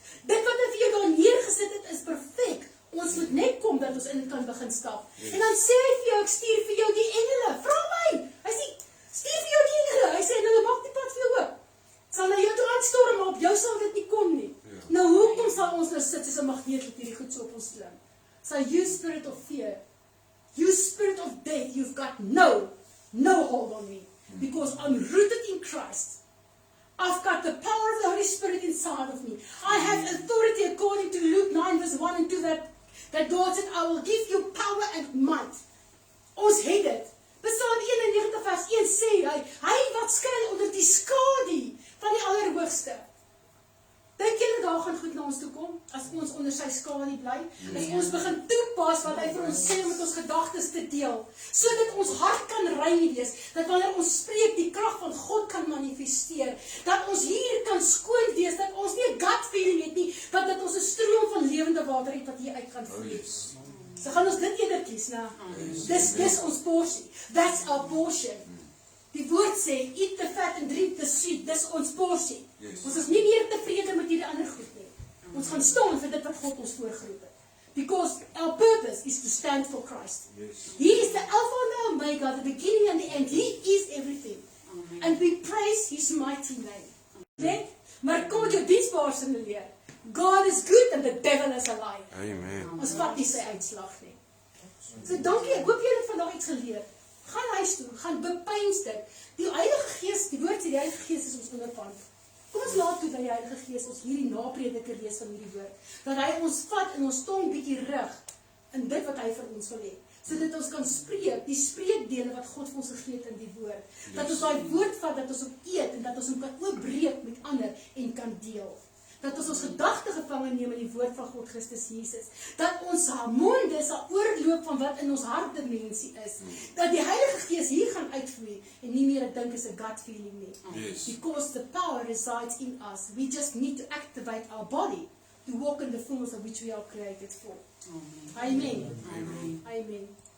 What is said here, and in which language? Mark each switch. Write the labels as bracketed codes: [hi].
[af] Dit wat hy vir jou daar neergesit het is perfek. Ons moet net kom dat ons in dit kan begin stap. En dan sê hy vir jou, ek stuur vir jou die engele. Vra my. Hy sê, stuur vir jou die engele. Hy sê, en hulle maak die pad vir jou oop. Sal na jou toe aanstorm, maar op jou sal dit nie kom nie. Nou hoekom sal ons nou sit soos 'n magneet met hierdie goed so op ons klim? [en] So you spirit of fear, you spirit of death, you've got no hold on me. Because I'm rooted in Christ. I've got the power of the Holy Spirit inside of me. I have authority according to Luke 9 verse 1 and 2 that God said, I will give you power and might. [af] Ons het dit. Psalm 91 vers 1 sê hy wat skuil onder die skadu van die Allerhoogste. Dink julle daar gaan goed na ons toe kom, as ons onder sy skadu bly, as ons begin toepas wat hy vir ons sê om met ons gedagtes te deel, sodat ons hart kan rein wees, dat wanneer ons spreek, die krag van God kan manifesteer, dat ons hier kan skoon wees, dat ons nie 'n gut feeling het nie, dat dit ons 'n stroom van lewende water het wat hier uit gaan vloei. So gaan ons dit eerder kies, nou. Dis ons porsie. [en] That's our portion. [af] Die woord sê, [en] eat the fat and drink the sweet, [af] dis ons porsie. Ons is nie meer tevrede met hierdie ander goed nie. Ons gaan staan vir dit wat God ons voorgeroep het. [en] Because our purpose is to stand for Christ. He is the Alpha and the Omega, the beginning and the end. He is everything. And we praise His mighty name. [af] Net, maar kom met jou diensbaar signaleer. [en] God is good and the devil is a liar. Amen. [af] Ons vat nie sy uitslag nie. So dankie, ek hoop julle het vandag iets geleer. Gaan huis toe, gaan bepeins dit. Die Heilige Gees, die woord sê die Heilige Gees is ons onderpand. Kom ons laat toe dat die Heilige Gees ons hierdie naprediker wees van hierdie woord. Dat hy ons vat en ons tong bietjie rig in dit wat hy vir ons wil hê. Sodat ons kan spreek, die spreekdele wat God vir ons gegee het in die woord. Dat ons daai woord vat, dat ons hom eet en dat ons hom kan oopbreek met ander en kan deel. Dat ons gedagte gevange neem in die woord van God Christus Jesus. Dat ons monde sal oorloop van wat in ons hartdimensie is. Dat die Heilige Gees hier gaan uitvloei en nie meer ek dink is 'n gut feeling nie. [en] Because the power resides in us. We just need to activate our body to walk in the fullness of which we are created for. Amen. Amen. Amen.